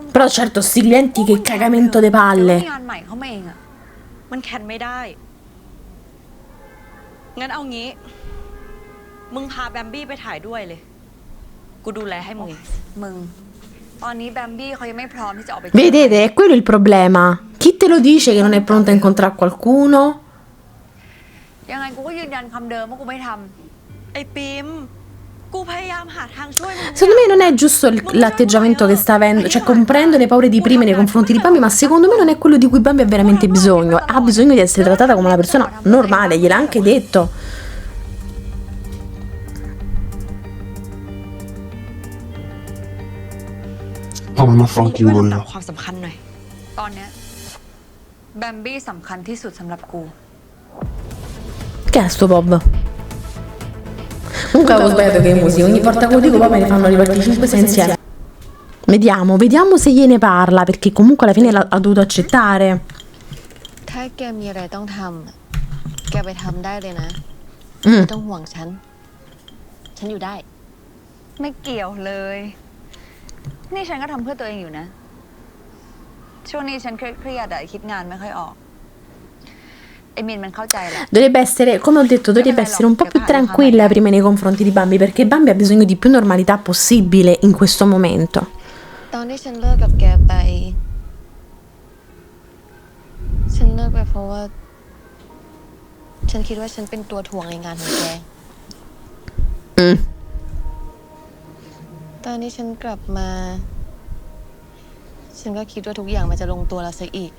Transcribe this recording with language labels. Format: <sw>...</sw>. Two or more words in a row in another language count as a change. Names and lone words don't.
<it>Però certo, sti clienti che cagamento de</it> <th>เดี๋ยว</th> <it>palle.</it> <th>มีงานใหม่เข้ามาเองอะ มันแคนไม่ได้ งั้นเอางี้ มึงพาแบมบี้ไปถ่ายด้วยเลย กูดูแลให้มึงเอง มึง ตอนนี้แบมบี้เขายังไม่พร้อมที่จะออกไป</th> <it>Vedete, è quello il problema. Chi te lo dice che non è pronto a incontrare qualcuno?</it> <th>ยังไงกูก็ยืนยันคำเดิมว่ากูไม่ท ไอ้ปิม กูพยายามหาทางช่วยมึง</th> <it>Secondo me non è giusto l'atteggiamento che sta avendo, cioè comprendo le paure di Prima nei confronti di Bambi, ma secondo me non è quello di cui Bambi ha veramente bisogno. Ha bisogno di essere trattata come una persona normale, gliel'ha anche detto. Ah, ma</it> <th>มึงช่วย</th> <it>affanculo</it> <th>ลำดับ</th> <it>io.</it> <th>ความสำคัญหน่อย ำตอนเนี้ยแบมบี้สำคัญที่สุดสำหรับกู</th> <it>Che è sto Bob? Comunque avevo sbagliato che i musica, ogni volta che lo dico poi me ne fanno ripartire 5-6 insieme. Vediamo se gliene parla, perché comunque alla fine ha dovuto accettare.</it> <th>ถ้าแกมีอะไรต้องทำอะแกไปทำได้เลยนะ Mm. ไม่ต้องห่วงฉัน ฉันอยู่ได้ ไม่เกี่ยวเลย นี่ฉันก็ทำเพื่อตัวเองอยู่นะ ช่วงนี้ฉันเครียดๆอะคิดงานไม่ค่อยออก ไอ้มินมันเข้าใจแหละ</th> <it>Dovrebbe essere, come ho detto, dovrebbe essere un po' più tranquilla prima nei confronti di Bambi, perché Bambi ha bisogno di più normalità possibile in questo momento.</it> <th>ตอนที่ฉันเลิกกับแกไป ฉันเลิกไปเพราะว่า ฉันคิดว่าฉันเป็นตัวถ่วงในงานของแก Mm. ตอนที่ฉันกลับมา ฉันก็คิดว่าทุกอย่างมันจะลงตัวแล้วซะอีก</th>